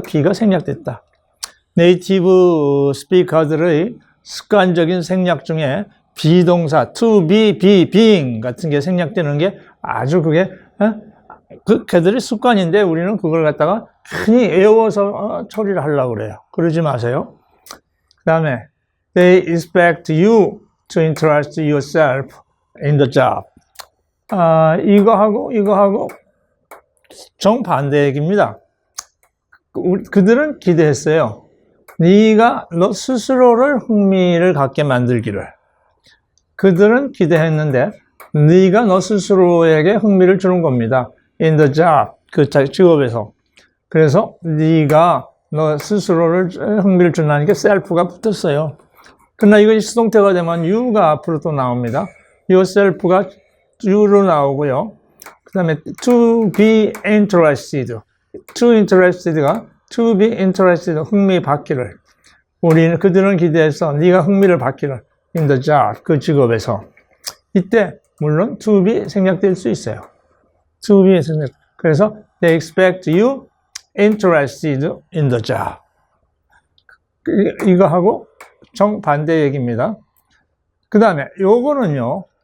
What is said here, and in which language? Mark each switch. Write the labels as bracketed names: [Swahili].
[Korean] be가 생략됐다. 네이티브 스피커들의 습관적인 생략 중에 비동사 to be, being 같은 게 생략되는 게 아주 그게 걔들의 습관인데 우리는 그걸 갖다가 흔히 외워서 처리를 하려고 그래요. 그러지 마세요. 그 다음에 [English] they expect you to interest yourself in the job. [Korean] 이거하고 정반대 얘기입니다. 그들은 기대했어요. 네가 너 스스로를 흥미를 갖게 만들기를. 그들은 기대했는데 네가 너 스스로에게 흥미를 주는 겁니다. [English] In the job, [Korean] 그 직업에서. 그래서 네가 너 스스로를 흥미를 준다는 게 self가 붙었어요. 그러나 이것이 수동태가 되면 you가 앞으로 또 나옵니다. yourself가 you로 나오고요. 그 다음에 [English] to be interested. to interested가 to be interested, [Korean] 흥미 받기를. 그들은 기대해서 네가 흥미를 받기를. [English] in the job, [Korean] 그 직업에서. 이때 물론 to be 생략될 수 있어요. [English] to be [Korean] 생략. 그래서 [English] they expect you interested in the job. [Korean] 이거하고 정반대 얘기입니다. 그 다음에 요거는요.